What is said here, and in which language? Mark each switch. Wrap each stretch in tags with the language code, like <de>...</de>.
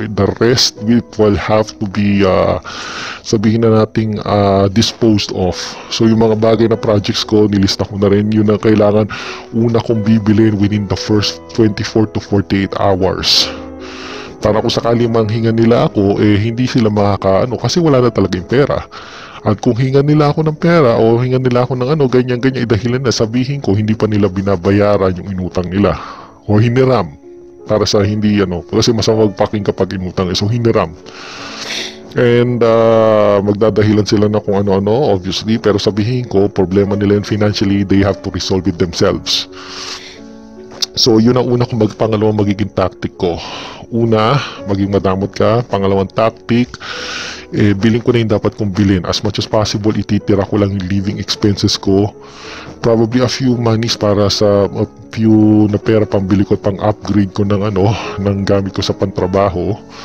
<en>The rest will have to be</en> <tl>sabihin na nating</tl> <en>disposed of.</en> <tl>So yung mga bagay na projects ko, nilista ko na rin. Yun ang kailangan una kong bibilin</tl> <en>within the first 24 to 48 hours.</en> <tl>Para kung sakali manghingan nila ako, hindi sila kasi wala na talaga yung pera. At kung hingan nila ako ng pera o hingan nila ako ng ganyan, dahilan na sabihin ko hindi pa nila binabayaran yung inutang nila. O hiniram. Para sa hindi kasi masama magpaking kapag inutang. So hiniram. And magdadahilan sila na kung ano-ano, obviously. Pero sabihin ko, problema nila yun financially,</tl> <en>they have to resolve it themselves.</en> <tl>So yun ang una kong pangalawang magiging tactic ko. Una, maging madamot ka. Pangalawang tactic, bilhin ko na yung dapat kong bilhin.</tl> <en>As much as possible,</en> <tl>ititira ko lang yung</tl> <en>living expenses ko. Probably a few monies</en> <tl>para sa a few na pera pambili ko, pang upgrade ko ng ng gamit ko sa pantrabaho.</tl>